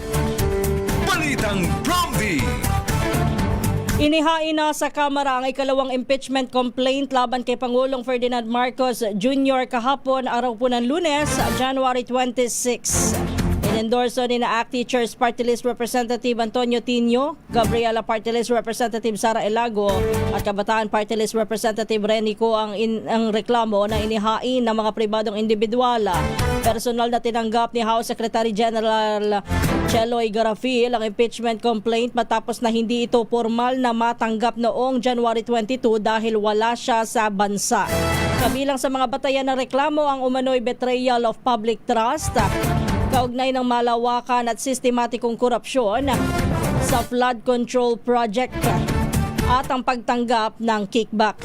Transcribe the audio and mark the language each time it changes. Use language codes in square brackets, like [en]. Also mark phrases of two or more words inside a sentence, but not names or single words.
[tl] Balitang Prompty. Inihain na sa Kamara ang ikalawang impeachment complaint laban kay Pangulong Ferdinand Marcos Jr. kahapon, araw po ng Lunes, January 26. Inendorso ni na ACT Teachers Party List Representative Antonio Tino, Gabriela Party List Representative Sara Elago at Kabataan Party List Representative Renico ang reklamo na inihain ng mga pribadong individual. Personal na tinanggap ni House Secretary General Cheloy Garafil ang impeachment complaint matapos na hindi ito formal na matanggap noong January 22 dahil wala siya sa bansa. Kabilang sa mga batayan ng reklamo ang umano'y [en] betrayal of public trust, [tl] kaugnay ng malawakan at sistematikong korupsyon sa [en] flood control project [tl] at ang pagtanggap ng kickback.